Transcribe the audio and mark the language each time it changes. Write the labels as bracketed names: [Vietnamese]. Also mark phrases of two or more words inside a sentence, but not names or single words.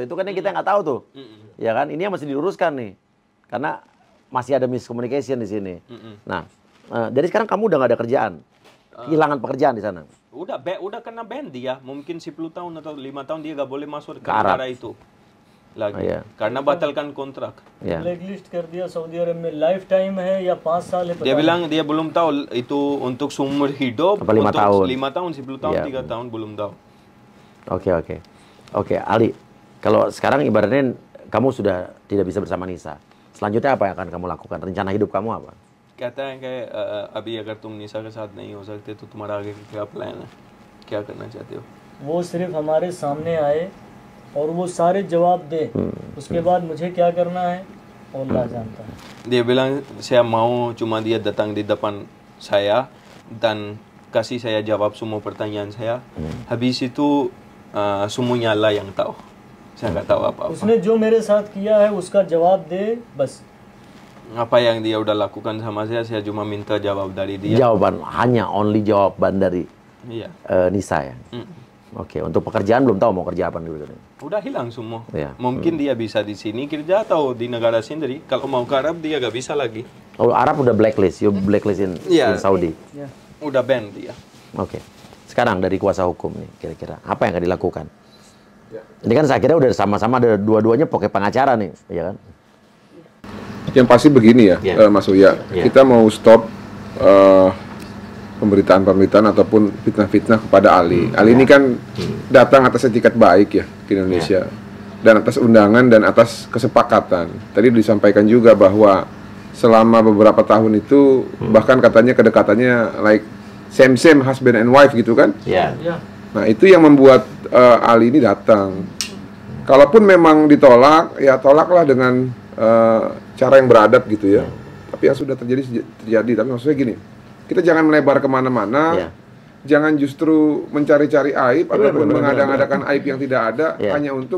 [Indonesian] Itu kan yang kita nggak tahu tuh. Ya kan, ini yang mesti diluruskan nih. Karena masih ada miscommunication di sini. Nah, jadi sekarang kamu udah nggak ada kerjaan. Kehilangan pekerjaan di sana. Udah kena ban dia. Mungkin 10 tahun atau 5 tahun dia nggak boleh masuk ke Arab. negara itu lagi. Iya. Karena batalkan kontrak. Ya. [Hindi] ब्लैकलिस्ट कर दिया सऊदी अरब में [English] life time [Hindi] है या 5 साल है [Indonesian] Dia bilang dia belum tahu itu untuk seumur hidup. Apa 5 untuk tahun? 5 tahun, 10 tahun, Iya. 3 tahun belum tahu. Oke, Ali. Kalau sekarang ibaratnya kamu sudah tidak bisa bersama Nisa. Selanjutnya apa yang akan kamu lakukan? Rencana hidup kamu apa? [Hindi] कहता है कि अभी अगर तुम निशा के साथ नहीं हो सकते तो तुम्हारा आगे का क्या प्लान है, क्या करना चाहते हो? वो सिर्फ हमारे सामने आए और वो सारे जवाब दे उसके बाद मुझे क्या करना है अल्लाह जानता है. [Indonesian] Dia bilang saya mau cuma dia datang di depan saya dan kasih saya jawab semua pertanyaan saya. Habis itu semuanya Allah yang tahu. Saya nggak tahu apa-apa. [Hindi] उसने जो मेरे साथ किया है उसका जवाब दे बस. [Indonesian] Apa yang dia udah lakukan sama saya cuma minta jawab dari dia. Jawaban, hanya only jawaban dari Iya. Nisa ya? Oke, untuk pekerjaan belum tahu mau kerja apa dulu. Udah hilang semua. Iya. Mungkin dia bisa di sini kerja atau di negara sendiri. Kalau mau ke Arab dia gak bisa lagi. Oh, Arab udah blacklist, [English] you blacklist in Saudi. [Indonesian] Udah ban dia. Oke. Sekarang dari kuasa hukum nih, kira-kira apa yang akan dilakukan? Ini kan saya kira udah sama-sama ada dua-duanya pakai pengacara nih, ya kan? Yang pasti begini ya, Mas Uya, kita mau stop pemberitaan-pemberitaan ataupun fitnah-fitnah kepada Ali. Ali ini kan datang atas etikat baik ya ke Indonesia, dan atas undangan dan atas kesepakatan. Tadi disampaikan juga bahwa selama beberapa tahun itu bahkan katanya kedekatannya [English] like same husband and wife [Indonesian] gitu kan? Ya. Nah itu yang membuat Ali ini datang. Kalaupun memang ditolak, ya tolaklah dengan cara yang beradab gitu ya. Tapi yang sudah terjadi. Tapi maksudnya gini, kita jangan melebar kemana-mana, jangan justru mencari-cari aib ataupun mengada-ngadakan aib yang tidak ada hanya untuk